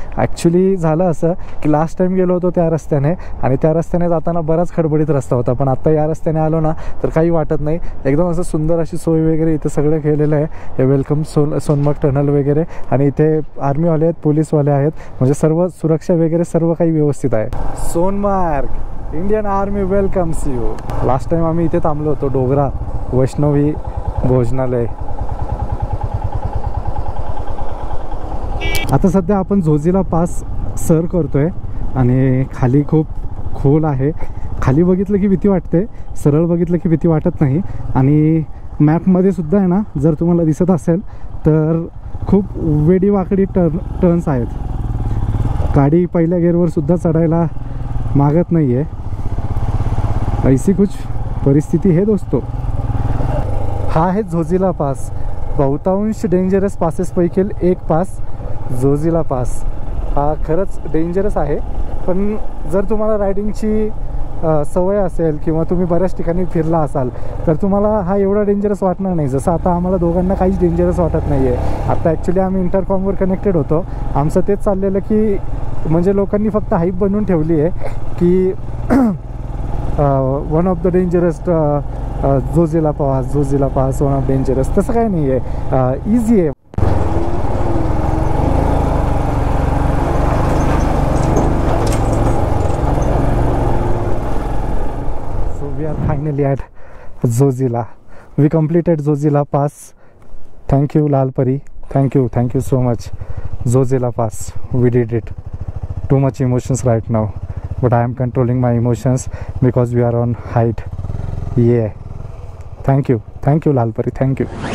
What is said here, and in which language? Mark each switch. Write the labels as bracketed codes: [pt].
[mr] Actually झालं असं की लास्ट टाईम गेलो होतो त्या रस्त्याने आणि त्या रस्त्याने जाताना बराच खडबडीत रस्ता होता, पण आत्ता या रस्त्याने आलो ना तर काही वाटत नाही. एकदम असं सुंदर अशी सोय वगैरे इथे सगळं केलेलं आहे. हे वेलकम सोनमार्ग टनल वगैरे, आणि इथे आर्मीवाले आहेत, पोलीसवाले आहेत, म्हणजे सर्व सुरक्षा वगैरे सर्व काही व्यवस्थित आहे. [en] Sonamarg Indian army welcomes you. [mr] Last time आम्ही इथे थांबलो होतो, डोगरा वैष्णवी भोजनालय. आता सध्या आपण झोजिला पास सर करतोय आणि खाली खूप खोल आहे. खाली बघितलं की भीती वाटते, सरळ बघितलं की भीती वाटत नाही. आणि मॅपमध्ये सुद्धा आहे ना, जर तुम्हाला दिसत असेल तर खूप वेडीवाकडी टर्न्स आहेत. गाडी पहिल्या गेअरवर सुद्धा चढायला मागत नाही आहे. [hi] ऐसी कुछ परिस्थिती है दोस्तों. [mr] हा आहे झोजिला पास, बहुतांश डेंजरस पासेसपैकी एक पास झोजिला पास. हा खरंच डेंजरस आहे, पण जर तुम्हाला रायडिंगची सवय असेल किंवा तुम्ही बऱ्याच ठिकाणी फिरला असाल तर तुम्हाला हा एवढा डेंजरस वाटणार नाही. जसं आता आम्हाला दोघांना काहीच डेंजरस वाटत नाही आहे. आता ॲक्च्युली आम्ही इंटरकॉमवर कनेक्टेड होतो. आमचं तेच चाललेलं की म्हणजे लोकांनी फक्त हाईप बनवून ठेवली आहे की [en] One of the dangerous Zojila pass one of dangerous. [mr] तसं काही नाही आहे, इझी आहे. [en] So we are finally at Zojila. We completed Zojila pass. Thank you Lalpari, thank you so much. Zojila pass, we did it. Too much emotions right now, but I am controlling my emotions because we are on height. Yeah, thank you Lalpari, thank you.